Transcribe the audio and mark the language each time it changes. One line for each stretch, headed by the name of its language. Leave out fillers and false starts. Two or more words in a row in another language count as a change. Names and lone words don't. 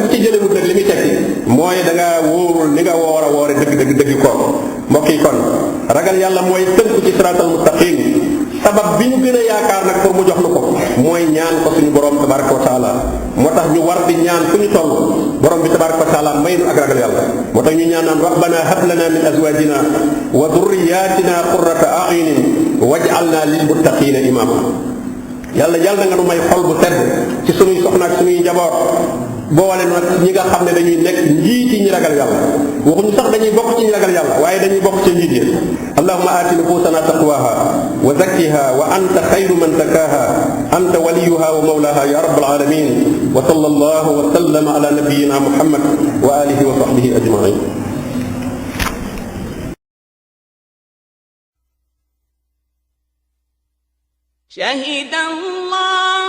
Wolof: ci jëlewut nag li muy tekki mooy da nga wóorul ni nga woor a woore dëgg-dëggi koor mbokk yi kon ragal yàlla mooy tënku ci
Arabic: الصراط المستقيم
Wolof: sabab bi ñu gën a yaakaar nag pour mu jox nu ko mooy ñaan ko suñu borom
Arabic: تبارك وتعالى
Wolof: moo tax ñu war di ñaan fu ñu toll borom bi
Arabic: تبارك وتعالى
Wolof: may nu ak ragal yàlla moo tax ñu ñaan naan
Arabic: ربنا هب لنا من أزواجنا وذرياتنا قرة أعين واجعلنا للمتقين إماما
Wolof: yàlla nga nu may xol bu tedd ci suñuy soxna ak suñuy njaboot boole nag ñi nga xam ne dañuy nekk njiiti ñi ragal yàlla waxuñu sax dañuy bokk ci ñi ragal yàlla waaye dañuy bokk ci njiit yi
Arabic: اللهم آت نفوسنا تقواها وزكها وأنت خير من زكاها أنت وليها ومولاها يا رب العالمين وصلى الله وسلم على نبينا محمد وعلى آله وصحبه أجمعين شهد الله